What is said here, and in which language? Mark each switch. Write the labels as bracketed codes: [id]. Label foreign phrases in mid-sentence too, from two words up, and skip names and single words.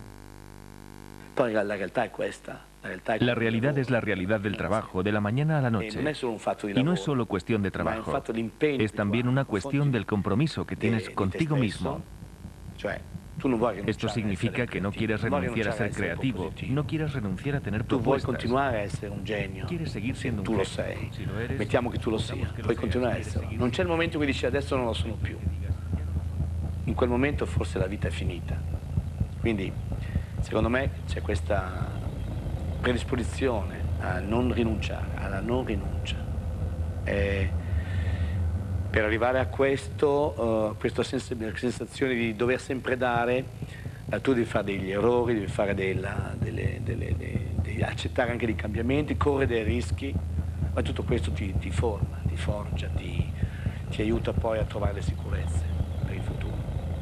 [it] Poi la realtà è questa. [es] La realidad es la realidad del trabajo, de la mañana a la noche. Y no es solo cuestión de trabajo, es también una cuestión del compromiso que tienes contigo mismo. Esto significa que no quieres renunciar a ser creativo, no quieres renunciar a tener propuestas. [it] Tu vuoi continuare a essere un genio. [es] Quieres seguir siendo un [it] tu lo [es] genio. [it] sei. [es] Si lo eres, [it] mettiamo che tu lo sia, puoi continuare a esserlo. Non c'è il momento in cui dici adesso non lo sono più. In quel momento forse la vita è finita. Quindi secondo me c'è questa predisposizione a non rinunciare, alla non rinuncia. Per arrivare a questo, questa sensazione di dover sempre dare, tu devi fare degli errori, devi fare devi accettare anche dei cambiamenti, correre dei rischi, ma tutto questo ti forma, ti forgia, ti aiuta poi a trovare le sicurezze per il futuro.